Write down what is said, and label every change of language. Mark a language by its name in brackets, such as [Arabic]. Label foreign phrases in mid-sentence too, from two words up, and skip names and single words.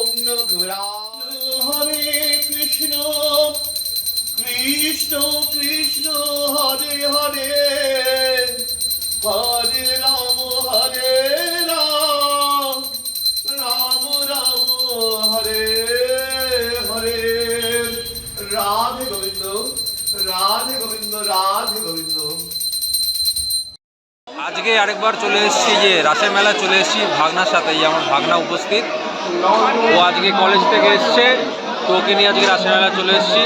[Sanskrit] ओम नमो कुबेराय। हरे कृष्ण কৃষ্ণ কৃষ্ণ হরে হরে হরে রাম রাম রাম হরে হরে রাধে গোবিন্দ রাধে গোবিন্দ রাধে গোবিন্দ। [Bangla] আজকে আরেকবার চলে এসেছি যে রাসের মেলা চলে এসেছি ভাগনার সাথে, এই আমার ভাগনা উপস্থিত। ও আজকে কলেজ থেকে এসছে, তো ওকে নিয়ে আজকে রাসের মেলা চলে এসেছি।